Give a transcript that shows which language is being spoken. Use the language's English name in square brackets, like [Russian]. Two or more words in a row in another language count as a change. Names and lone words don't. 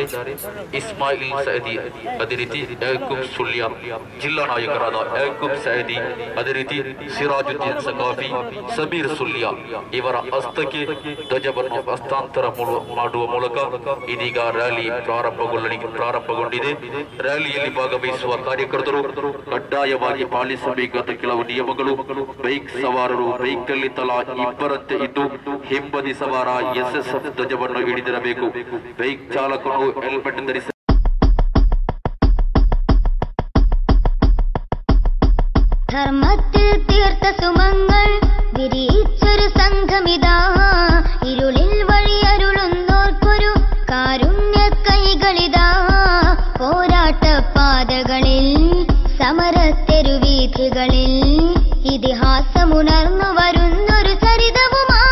[Kannada] ಇಸ್ಮಾಯಿಲ್ ಸೈದಿ, ಅದೇ ರೀತಿ ಯಾಕೂಬ್ ಸುಲ್ಯ, ಜಿಲ್ಲಾ ನಾಯಕರಾದ ಯಾಕೂಬ್ ಸೈದಿ, ಅದೇ ರೀತಿ ಸಿರಾಜುದ್ದೀನ್ ಸಕಾಫಿ, ಸಮೀರ್ ಸುಲ್ಯ ಇವರ ಹಸ್ತಕ್ಕೆ ಧ್ವಜವನ್ನು ಹಸ್ತಾಂತರ ಮಾಡುವ ಮೂಲಕ ಇದೀಗ ರ್ಯಾಲಿ ಪ್ರಾರಂಭಗೊಂಡಿದೆ. ರ್ಯಾಲಿಯಲ್ಲಿ ಭಾಗವಹಿಸುವ ಕಾರ್ಯಕರ್ತರು ಕಡ್ಡಾಯವಾಗಿ ಪಾಲಿಸಬೇಕಾದ ಕೆಲವು ನಿಯಮಗಳು: ಬೈಕ್ ಸವಾರರು ಬೈಕ್ನಲ್ಲಿ ತಲಾ ಇಬ್ಬರಂತೆ ಇದ್ದು ಹಿಂಬದಿ ಸವಾರ ಎಸ್ಎಸ್ಎಫ್ ಧ್ವಜವನ್ನು ಹಿಡಿದಿರಬೇಕು. ಬೈಕ್ ಚಾಲಕನು ಹೆಲ್ಮೆಟ್ ಧರಿಸ [Malayalam] ധർമ്മത്തിൽ തീർത്ത സുമങ്ങൾ വിരിയിച്ചൊരു സംഘമിതാ, ഇരുളിൽ വഴിയരുളുന്നോർക്കൊരു കാരുണ്യ കൈകളിതാ. പോരാട്ട പാതകളിൽ സമരത്തെരുവീഥികളിൽ ഇതിഹാസമുണർന്നു വരുന്നൊരു ചരിതവുമായി